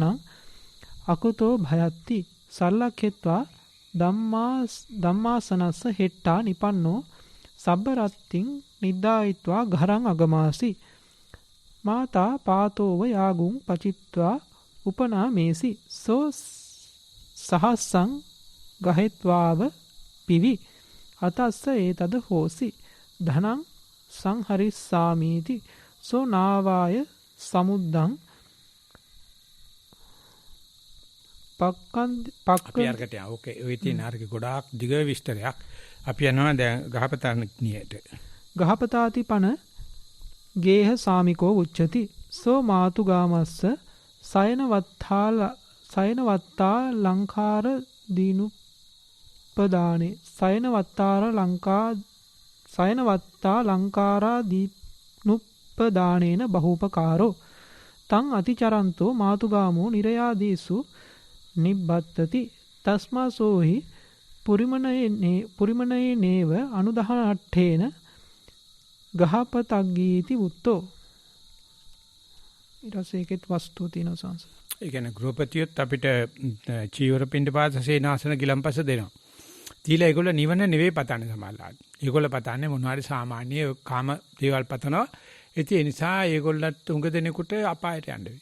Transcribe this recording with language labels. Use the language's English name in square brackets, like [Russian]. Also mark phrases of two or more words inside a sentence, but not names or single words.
[Pali] අකුතෝ භයත්ති සල්ලක්ඛෙත්වා ධම්මාසනස්ස හෙට්ටා නිපන්නෝ සබ්බරත්තින් නිද්දායිත්වා ඝරං අගමාසි මාතා පාතෝව යාගුං පචිත්වා උපනා මේසි සෝ සහස්සං ගහෙත්වාව පිවි අතස්ස ඒතද හෝසි ධනං සංහරිස්සාමීති සෝ නාවාය සමුද්දං [Sinhala] අපි අරකට යනවා. ඕකේ. ඔය තියෙන අරක ගොඩාක් දිග විස්තරයක්. අපි යනවා දැන් ගහපතානියට. [Pali] ගහපතාති පන ගේහ සාමිකෝ උච්චති. සෝ මාතුගාමස්ස සයනවත්තා ලංකාර දීනුප්පදානේ සයනවත්තා ලංකාරා දීනුප්පදානේන බහූපකාරෝ තං අතිචරන්තෝ මාතුගාමෝ නිරයාදීසු නිබ්බත්තති තස්මා සෝහි පුරිමනයේ නේව අනුදහනට්ඨේන ගහපතග්ගීති උත්තෝ. [Sinhala] ඊට පස්සේ ඒකෙත් වස්තුව තියෙනවා සංස. ඒ කියන්නේ ගෘහපතියොත් අපිට චීවර පින්ඩපාත සේනාසන ගිලම්පස දෙනවා. දීලා ඒගොල්ලෝ නිවන නෙවෙයි පතන්නේ සමහරවිට. ඒගොල්ලෝ පතන්නේ මොනවාරි සාමාන්‍ය කාම දේවල් පතනවා. ඒ නිසා ඒගොල්ලන්ට උඟ දෙනෙකුට අපායට යන්න වෙයි.